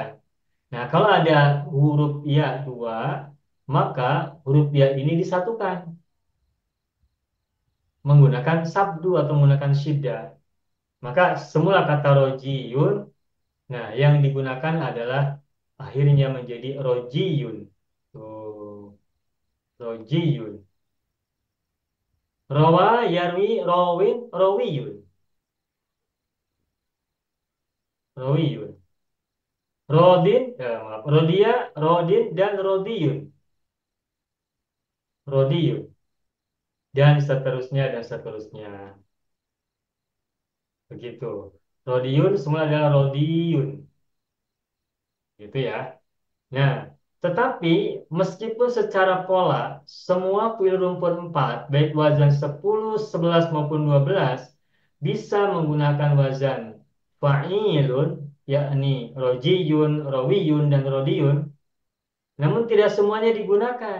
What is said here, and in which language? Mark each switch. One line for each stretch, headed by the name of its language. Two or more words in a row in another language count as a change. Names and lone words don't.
Indonesian: Nah, kalau ada huruf ya dua, maka huruf ya ini disatukan menggunakan sabdu atau menggunakan syiddah. Maka semula kata rojiyun, nah yang digunakan adalah akhirnya menjadi rojiyun. Tuh, rojiyun.
Arabic: روى، يروي، راوٍ، راويّ. Rawiyun. Rodin, maaf, rodia, rodin, dan rodiyun. Rodiyun.
Indonesian: Dan seterusnya, dan seterusnya. Begitu. Rodiyun semua adalah rodiyun. Gitu ya. Nah, tetapi meskipun secara pola semua kuil rumpun 4, baik wazan 10, 11 maupun 12, bisa menggunakan wazan fa'ilun, yakni rojiyun, rawiyun, dan rodiyun, namun tidak semuanya digunakan.